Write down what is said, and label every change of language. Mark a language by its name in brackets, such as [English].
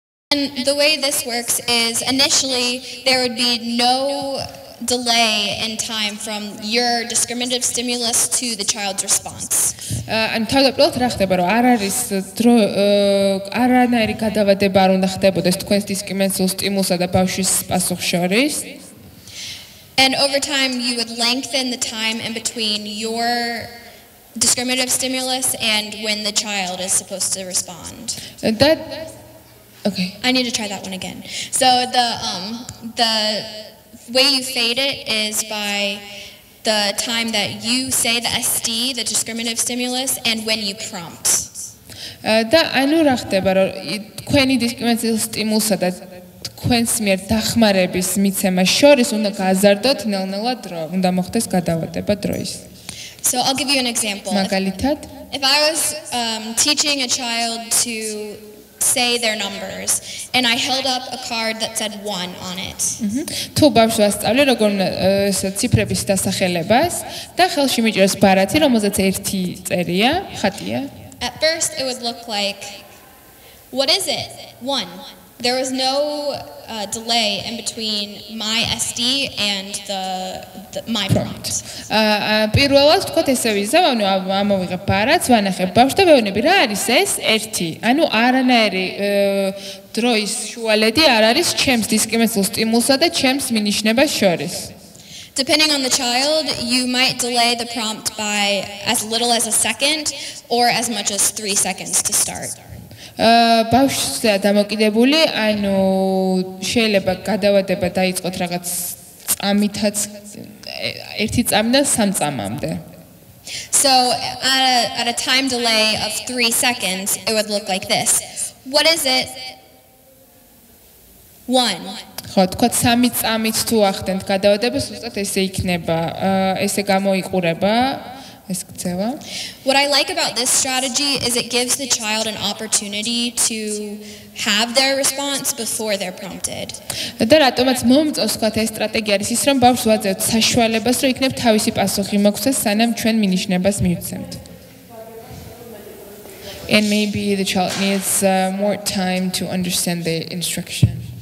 [English] And the way this works is initially there would be no delay in time from your discriminative stimulus to the child's response. [Georgian] And თავდაპირველად რა ხდება, რომ არ არის დრო არანაირი გადავადება არ უნდა ხდებოდეს თქვენს დისკრიმინაციულ სტიმულსა და ბავშვის პასუხს შორის. [English] And over time you would lengthen the time in between your discriminative stimulus and when the child is supposed to respond. Okay. I need to try that one again. So the way you fade it is by the time that you say the SD, the discriminative stimulus, and when you prompt. [Georgian] და ანუ რა ხდება, რომ თქვენი დისკრიმინაციულ სტიმულსა და თქვენს მიერ დახმარების მიცემას შორის უნდა გააზარდოთ ნელ-ნელა დრო, უნდა მოხდეს გადავადება დროის. [English] So I'll give you an example. [Georgian] მაგალითად, [English] if I was teaching a child to say their numbers and I held up a card that said 1 on it. [Georgian] თუ ბავშვს ვასწავლე როგორ ციფრების დასახელებას და ხელში მიჭერს ბარათი, რომელზეც 1 წერია, ხატია. [English] At first it would look like, what is it? 1. There was no delay in between my SD and my prompt. [Georgian] პირველად თქვათ ესე ვიზავ, ანუ ამოვიღებ ბარათს, ვანახებ ბავშვს და ვეუბნები რა არის ეს 1. ანუ არანაირი დროის შუალედი არ არის ჩემს დისკრიმინაციულ სტიმულსა და ჩემს მინიშნებას შორის. [English] Depending on the child, you might delay the prompt by as little as a second or as much as 3 seconds to start. [Georgian] ბავშვზე დამოკიდებული, ანუ შეიძლება გადავადება დაიწყოთ რაღაც წამითაც 1 წამიდან 3 წამამდე. [English] So at a time delay of 3 seconds, it would look like this. What is it? 1. [Georgian] ხო, თქვა 3 წამით თუ ახდენთ გადავადებას, უბრალოდ ესე იქნება, ესე გამოიყურება. [English] What I like about this strategy is it gives the child an opportunity to have their response before they're prompted. [Georgian] და რატომაც მომწონს თქვა ეს სტრატეგია არის ის, რომ ბავშვს ვაძლევთ საშუალებას, რომ იქნებ თავისი პასუხი მოგვცეს, სანამ ჩვენ მინიშნებას მივცემთ. [English] And maybe the child needs more time to understand the instruction.